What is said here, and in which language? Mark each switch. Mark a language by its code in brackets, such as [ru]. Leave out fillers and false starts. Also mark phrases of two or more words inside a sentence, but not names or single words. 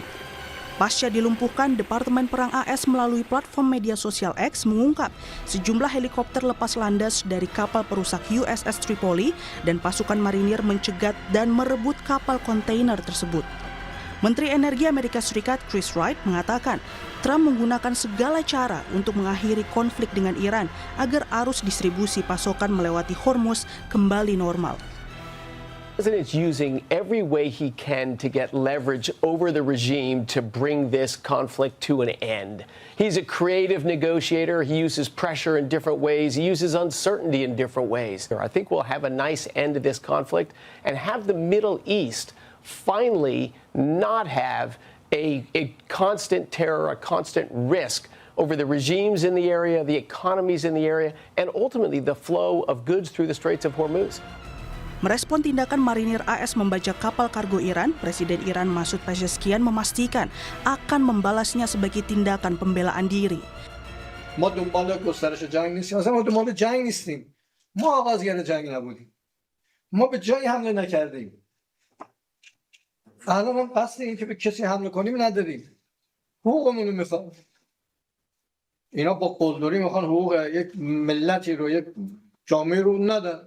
[id] Pasca dilumpuhkan, Departemen Perang AS melalui platform media sosial X mengungkap sejumlah helikopter lepas landas dari kapal perusak USS Tripoli dan pasukan marinir mencegat dan merebut kapal kontainer tersebut. Menteri Energi Amerika Serikat Chris Wright mengatakan Trump menggunakan segala cara untuk mengakhiri konflik dengan Iran agar arus distribusi pasokan melewati Hormuz kembali normal. [en] The president's using every way he can to get leverage over the regime to bring this conflict to an end. He's a creative negotiator. He uses pressure in different ways. He uses uncertainty in different ways. I think we'll have a nice end to this conflict and have the Middle East finally not have a constant terror, a constant risk over the regimes in the area, the economies in the area, and ultimately the flow of goods through the Straits of Hormuz. [id] Merespon tindakan marinir AS membajak kapal kargo Iran, Presiden Iran Masoud Pezeshkian memastikan akan membalasnya sebagai tindakan pembelaan diri. [fa] ما دنبال گسترش جنگ نیستیم، اصلا ما دنبال جنگ نیستیم. ما آغازگر جنگ نبودیم. ما به جایی حمله نکردیم. الان ما قصد این که به کسی حمله کنیم نداریم. حقوقمون رو میخوام. اینا با قلدری میخوان حقوق یک ملتی رو، یک جامعه رو ندن.